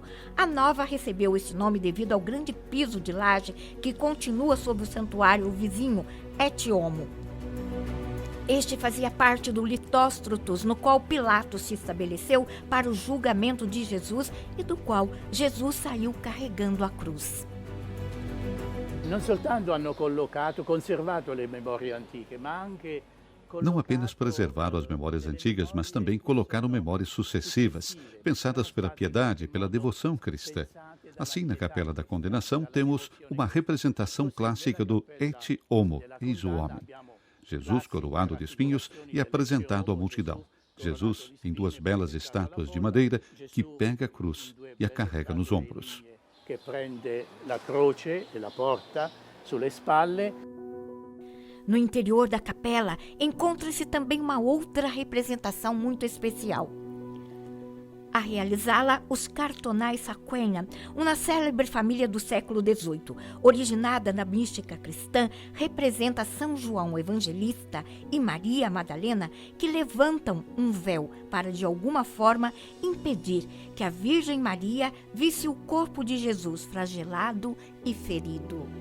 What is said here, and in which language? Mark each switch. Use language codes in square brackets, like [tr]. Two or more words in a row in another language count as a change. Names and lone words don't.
[pt] A nova recebeu esse nome devido ao grande piso de laje que continua sobre o santuário vizinho, Et Homo. Este fazia parte do Litóstrotos, no qual Pilatos se estabeleceu para o julgamento de Jesus e do qual Jesus saiu carregando a cruz. [it] Não soltanto hanno conservato le memorie antiche, ma anche [pt] não apenas preservaram as memórias antigas, mas também colocaram memórias sucessivas, pensadas pela piedade e pela devoção cristã. Assim, na Capela da Condenação, temos uma representação clássica do Et Homo, eis o homem. Jesus coroado de espinhos e apresentado à multidão. Jesus em duas belas estátuas de madeira que pega a cruz e a carrega nos ombros. [it] Que prende a croce e a porta sulle spalle. [pt] No interior da capela, encontra-se também uma outra representação muito especial. A realizá-la, os cartonais Sacquena, uma célebre família do século XVIII, originada na mística cristã, representa São João Evangelista e Maria Madalena, que levantam um véu para, de alguma forma, impedir que a Virgem Maria visse o corpo de Jesus flagelado e ferido.